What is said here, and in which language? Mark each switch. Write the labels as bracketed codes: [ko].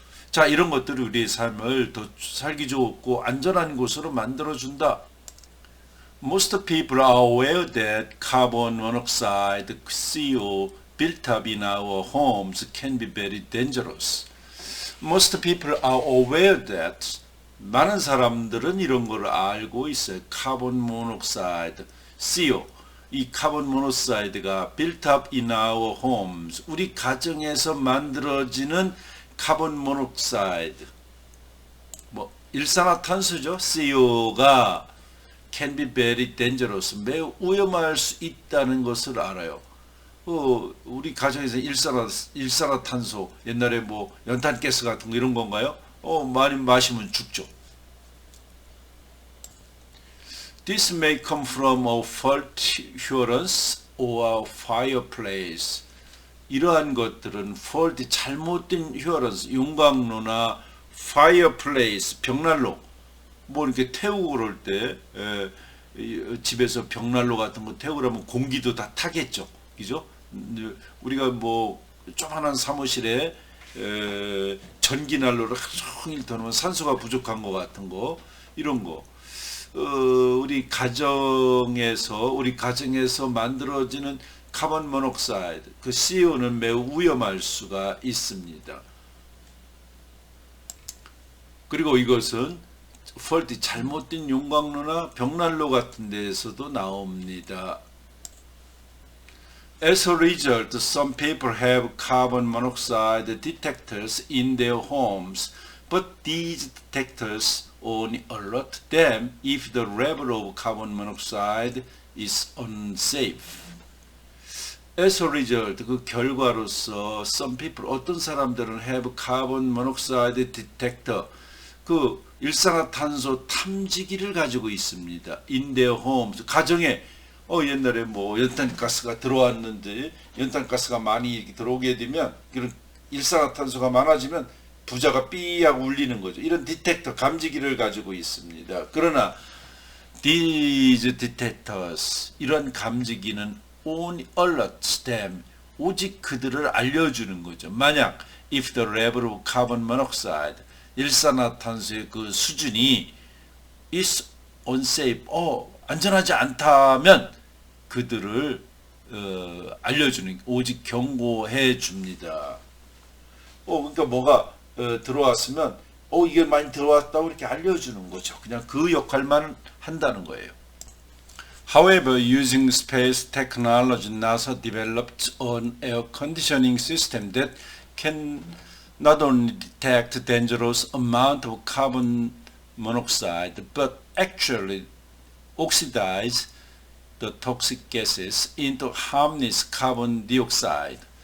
[ko] 자, 이런 것들이 우리의 삶을 더 살기 좋고 안전한 곳으로 만들어 준다. [en] Most people are aware that carbon monoxide, CO, built up in our homes can be very dangerous. Most people are aware that [ko] 많은 사람들은 이런 걸 알고 있어요. 카본 모노크사이드, CO. 이 카본 모노크사이드가 [en] built up in our homes. [ko] 우리 가정에서 만들어지는 카본 모노크사이드. 뭐 일산화탄소죠. [en] CO가 can be very dangerous. [ko] 매우 위험할 수 있다는 것을 알아요. 우리 가정에서 일산화탄소, 옛날에 뭐 연탄가스 같은 거 이런 건가요? 많이 마시면 죽죠. [en] This may come from a faulty furnace or a fireplace. [ko] 이러한 것들은 faulty, 잘못된 furnace, 용광로나 fireplace, 벽난로, 뭐 이렇게 태우고 그럴 때 집에서 벽난로 같은 거 태우려면 공기도 다 타겠죠. 그죠? 우리가 뭐 조그만한 사무실에 전기난로를 하루 종일 터놓으면 산소가 부족한 것 같은 거, 이런 거. 우리 가정에서 만들어지는 카본 모노크사이드, 그 CO는 매우 위험할 수가 있습니다. 그리고 이것은 faulty, 잘못된 용광로나 벽난로 같은 데에서도 나옵니다. [en] As a result, some people have carbon monoxide detectors in their homes, but these detectors only alert them if the level of carbon monoxide is unsafe. As a result, [ko] 그 결과로서 [en] some people, [ko] 어떤 사람들은 [en] have carbon monoxide detector, [ko] 그 일산화탄소 탐지기를 가지고 있습니다. [en] In their homes, [ko] 가정에 옛날에 뭐 연탄가스가 들어왔는데 연탄가스가 많이 이렇게 들어오게 되면 이런 일산화탄소가 많아지면 부자가 삐약 울리는 거죠. 이런 디텍터, 감지기를 가지고 있습니다. 그러나 [en] these detectors, [ko] 이런 감지기는 [en] only alerts them, [ko] 오직 그들을 알려주는 거죠. 만약 [en] if the level of carbon monoxide, [ko] 일산화탄소의 그 수준이 [en] is unsafe, [ko] 안전하지 않다면 그들을 알려주는, 오직 경고해 줍니다. 그러니까 뭐가 들어왔으면 이게 많이 들어왔다고 이렇게 알려주는 거죠. 그냥 그 역할만 한다는 거예요. [en] However, using space technology, NASA developed an air conditioning system that can not only detect dangerous amount of carbon monoxide, but actually oxidize the toxic gases into harmless carbon dioxide.